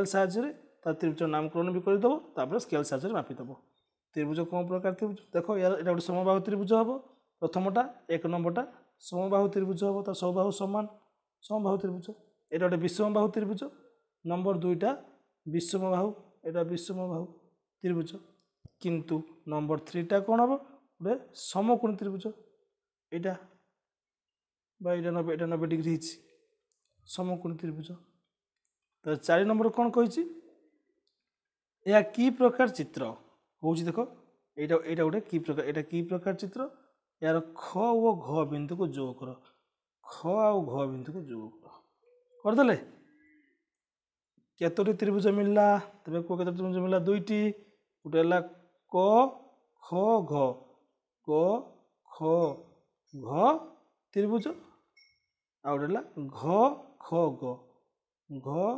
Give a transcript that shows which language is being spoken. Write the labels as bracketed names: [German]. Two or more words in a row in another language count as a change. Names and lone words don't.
[Odia] ସାହାଯ୍ୟରେ ତା ତ୍ରିଭୁଜ ନାମକରଣ ବି କରିଦେବ ତାପରେ ସ୍କେଲ୍ ସାହାଯ୍ୟରେ ମାପିଦେବ ତ୍ରିଭୁଜ କେଉଁ ପ୍ରକାର ତ୍ରିଭୁଜ ଦେଖ ଏଇଟା ଗୋଟେ ସମବାହୁ ତ୍ରିଭୁଜ ହେବ ପ୍ରଥମଟା 1 ନମ୍ବରଟା ସମବାହୁ ତ୍ରିଭୁଜ ହେବ ତା ସମବାହୁ ସମାନ ସମବାହୁ ତ୍ରିଭୁଜ ଏଇଟା ଗୋଟେ ବିଷମବାହୁ ତ୍ରିଭୁଜ ନମ୍ବର 2ଟା ବିଷମବାହୁ ଏଇଟା ବିଷମବାହୁ ତ୍ରିଭୁଜ କିନ୍ତୁ ନମ୍ବର 3ଟା କ'ଣ ହେବ ଗୋଟେ ସମକୋଣୀ ତ୍ରିଭୁଜ [Bangla] এইটা বা এটা [Odia] 90 ডিগ্রি ହେଇଛି ସମକୋଣୀ ତ୍ରିଭୁଜ ତ 4 ନମ୍ବର କ'ଣ କହିଛି ଏହା କି ପ୍ରକାର ଚିତ୍ର କହୁଛି ଦେଖ ଏଇଟା ଗୋଟେ କି ପ୍ରକାର ଚିତ୍ର ଏହାର ଖ ଓ ଘ ବିନ୍ଦୁକୁ ଯୋଗ କର ଖ ଆଉ ଘ ବିନ୍ଦୁକୁ ଯୋଗ କର କରିଦେଲେ କେତୋଟି ତ୍ରିଭୁଜ ମିଳିଲା ତେବେ କେତୋଟି ତ୍ରିଭୁଜ ମିଳିଲା ଦୁଇଟି ଗୋଟେ ହେଲା କ ଖ ଘ କ ଖ ଘ ତ୍ରିଭୁଜ ଆଉ ଗୋଟେ ହେଲା ଘ ଖ ଗ ଘ